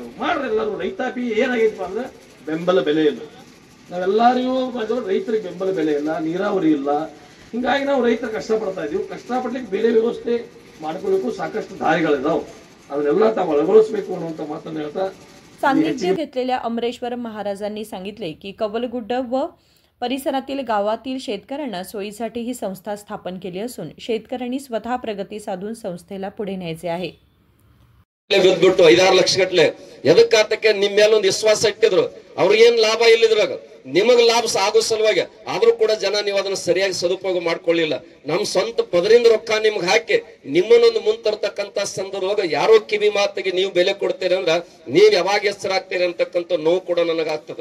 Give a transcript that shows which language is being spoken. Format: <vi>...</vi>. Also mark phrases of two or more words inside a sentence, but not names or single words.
<kn>ಮಾಡ್ರಿ ಎಲ್ಲರೂ. ರೈತಾಪಿ ಏನಾಗೈತಪ್ಪ ಅಂದ್ರೆ ಬೆಂಬಲ ಬೆಲೆ ಇಲ್ಲ. ನಾವೆಲ್ಲರಿಗೂ ರೈತರಿಗೆ ಬೆಂಬಲ ಬೆಲೆ ಇಲ್ಲ, ನೀರಾವರಿ ಇಲ್ಲ. ಹಿಂಗಾಗಿ ನಾವು ರೈತರು ಕಷ್ಟಪಡ್ತಾ ಇದೀವಿ. ಕಷ್ಟಪಡ್ಲಿಕ್ಕೆ ಬೇರೆ ವ್ಯವಸ್ಥೆ ಮಾಡ್ಕೋಬೇಕು, ಸಾಕಷ್ಟು ದಾರಿಗಳಿದಾವೆ, ಅದನ್ನೆಲ್ಲ ತಾವು ಅಳವಡಿಸ್ಬೇಕು ಅನ್ನುವಂಥ ಮಾತನ್ನು ಹೇಳ್ತಾ</kn> <mr>सान्निध्य घेतलेल्या अमरेश्वर महाराजांनी सांगितले की कवलगुड्ड व परिसरातील गावातील शेतकऱ्यांना सोयीसाठी ही संस्था स्थापन केली असून शेतकऱ्यांनी स्वतः प्रगती साधून संस्थेला पुढे न्यायचे आहे.</mr> <kn>ಬಿಟ್ಟು 5-6 ಲಕ್ಷ ಗಟ್ಟಲೆ ಎದಕ್ಕಾತಕ್ಕೆ ನಿಮ್ಮ ಮೇಲೆ ಒಂದು ವಿಶ್ವಾಸ ಇಟ್ಟಿದ್ರು. ಅವ್ರಿಗೇನ್ ಲಾಭ ಇಲ್ಲಿದ್ರಾಗ ನಿಮಗ್ ಲಾಭ ಆಗೋ ಸಲುವಾಗಿ ಆದ್ರೂ ಕೂಡ ಜನ ನೀವು ಅದನ್ನ ಸರಿಯಾಗಿ ಸದುಪಯೋಗ ಮಾಡ್ಕೊಳ್ಳಿಲ್ಲ. ನಮ್ ಸ್ವಂತ ಪದರಿಂದ ರೊಕ್ಕ ನಿಮ್ಗೆ ಹಾಕಿ ನಿಮ್ಮನ್ನೊಂದು ಮುಂತರ್ತಕ್ಕಂತ ಸಂದರ್ಭದಾಗ ಯಾರೋ ಕಿವಿ ಮಾತಿಗೆ ನೀವು ಬೆಲೆ ಕೊಡ್ತೀರಿ ಅಂದ್ರ ನೀವ್ ಯಾವಾಗ ಹೆಸರಾಗ್ತೀರಿ ಅಂತಕ್ಕಂಥ ನೋವು ಕೂಡ ನನಗಾಗ್ತದ.</kn>